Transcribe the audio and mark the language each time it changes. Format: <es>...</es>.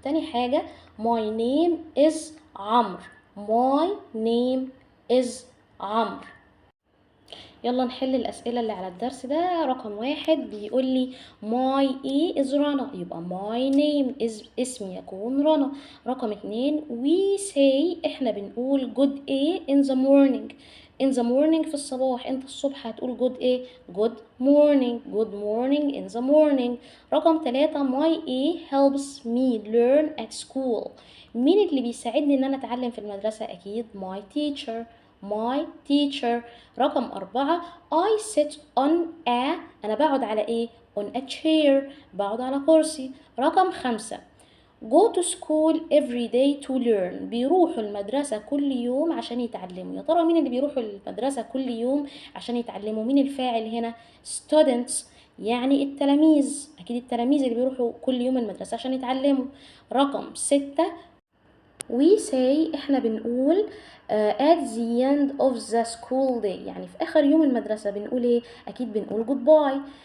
<ar>تاني حاجه</ar> <en>my name is عمرو.</en> <ar>يلا نحل الأسئلة اللي على الدرس ده. رقم 1 بيقول لي</ar> <en>my A is</en> <ar>رنا. يبقى</ar> <en>my name is</en> <ar>اسمي يكون رنا.</ar> <en>رقم 2 we say</en> <ar>احنا بنقول</ar> <en>good A in the morning</en> <ar>في الصباح. انت الصبح هتقول</ar> <en>good A good morning in the morning. رقم 3 my A helps me learn at school.</en> <ar>مين اللي بيساعدني ان انا اتعلم في المدرسة؟ اكيد</ar> <en>my teacher.</en> <ar>رقم 4</ar> <en>I sit on</en> <ar>أنا بقعد على إيه؟</ar> <en>on a chair</en> <ar>بقعد على كرسي.</ar> <en>رقم 5 go to school every day to learn.</en> <ar>بيروحوا المدرسة كل يوم عشان يتعلموا. يا ترى مين اللي بيروحوا المدرسة كل يوم عشان يتعلموا؟ مين الفاعل هنا؟ students. يعني التلاميذ، أكيد التلاميذ اللي بيروحوا كل يوم المدرسة عشان يتعلموا. رقم 6</ar> <en>we say،</en> <ar>احنا بنقول</ar> <en>at the end of the school day،</en> <ar>يعني في آخر يوم المدرسة بنقول ايه؟ أكيد بنقول goodbye.</ar>